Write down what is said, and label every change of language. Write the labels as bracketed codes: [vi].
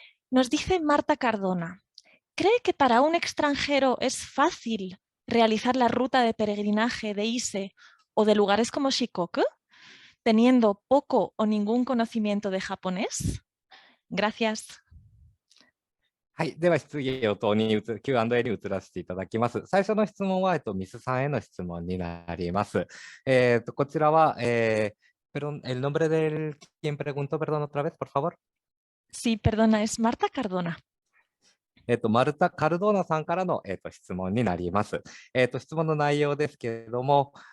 [es] Nos dice Marta Cardona: ¿cree que para un extranjero es fácil realizar la ruta de peregrinaje de Ise o de lugares como Shikoku, teniendo poco o ningún conocimiento de japonés? Gracias. [ja] はい。では質疑応答にQ&A に移らせていただきます。最初の質問は、ミスさんへの質問になります。こちらは、 [es] perdón, el nombre del quien preguntó, perdón, otra vez, por favor. Sí, perdona, es Marta Cardona. [ja] マルタ・カルドーナさんからの、質問になります。質問の内容ですけれども、